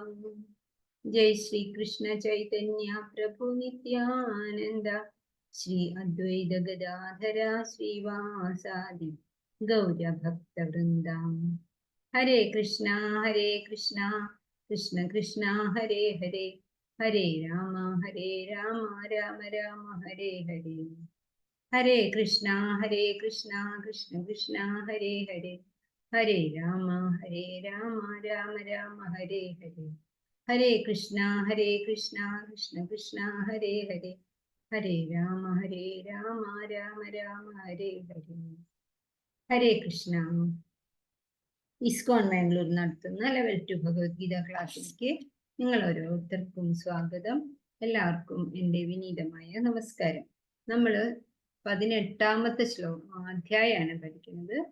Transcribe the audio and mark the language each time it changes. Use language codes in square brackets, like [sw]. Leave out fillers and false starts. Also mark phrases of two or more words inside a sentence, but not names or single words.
[sa] ജയ് ശ്രീ കൃഷ്ണ ചൈതന്യ പ്രഭു നിത്യാനന്ദ ശ്രീ അദ്വൈത ഗദാധര ശ്രീവാസാദി ഗൗരഭക്തവൃന്ദം. ഹരേ കൃഷ്ണ കൃഷ്ണ കൃഷ്ണ ഹരേ ഹരേ ഹരേ രാമ രാമ രാമ ഹരേ ഹരേ. ഹരേ കൃഷ്ണ കൃഷ്ണ കൃഷ്ണ ഹരേ ഹരേ ഹരേ രാമ രാമ രാമ ഹരേ ഹരേ. ഹരേ കൃഷ്ണ കൃഷ്ണ കൃഷ്ണ ഹരേ ഹരേ ഹരേ രാമ രാമ രാമ ഹരേ ഹരേ. ഹരേ കൃഷ്ണ. [ml] ഇസ്കോൺ ബാംഗ്ലൂർ നടത്തുന്ന ലെവൽ 2 ഭഗവത്ഗീത ക്ലാസ്സിലേക്ക് നിങ്ങൾ ഓരോരുത്തർക്കും സ്വാഗതം. എല്ലാവർക്കും എൻ്റെ വിനീതമായ നമസ്കാരം. നമ്മൾ 18ാമത്തെ അധ്യായമാണ് പഠിക്കുന്നത്.